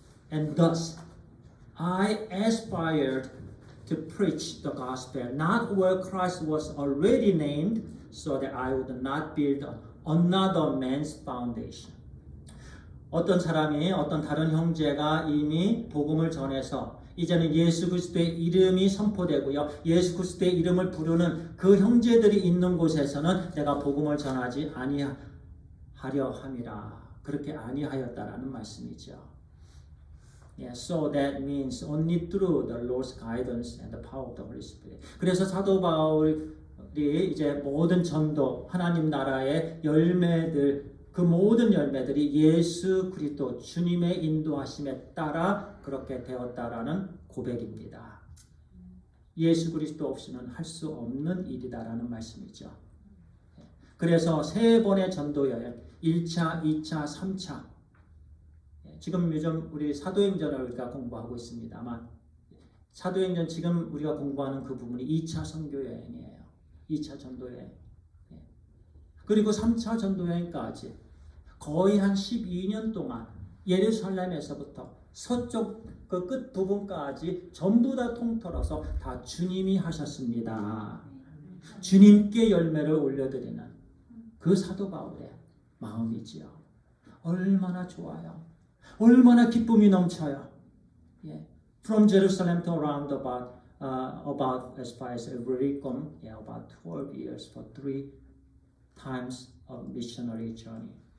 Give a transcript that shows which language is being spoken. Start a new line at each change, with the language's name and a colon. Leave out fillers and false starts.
English: And thus I aspired to preach the gospel, not where Christ was already named, so that I would not build another man's foundation.
Korean: 어떤 사람이 어떤 다른 형제가 이미 복음을 전해서 이제는 예수 그리스도의 이름이 선포되고요. 예수 그리스도의 이름을 부르는 그 형제들이 있는 곳에서는 내가 복음을 전하지 아니하려 함이라. 그렇게 아니하였다라는 말씀이죠.
English: So that means only through the Lord's guidance and the power of the Holy Spirit.
Korean: 그래서 사도 바울이 이제 모든 전도, 하나님 나라의 열매들, 그 모든 열매들이 예수 그리스도 주님의 인도하심에 따라 그렇게 되었다라는 고백입니다. 예수 그리스도 없이는 할 수 없는 일이다라는 말씀이죠. 그래서 세 번의 전도 여행, 1차, 2차, 3차. 지금 요즘 우리 사도행전을 우리가 공부하고 있습니다만 사도행전 지금 우리가 공부하는 그 부분이 2차 선교 여행이에요. 2차 전도 여행. 그리고 3차 전도 여행까지 거의 한 12년 동안 예루살렘에서부터 서쪽 그 끝 부분까지 전부 다 통틀어서 다 주님이 하셨습니다. 주님께 열매를 올려드리는 그 사도 바울의 마음이지요. 얼마나 좋아요. 얼마나 기쁨이 넘쳐요.
English: From Jerusalem to around about as far as Illyricum, about 12 years for 3 times of missionary journey.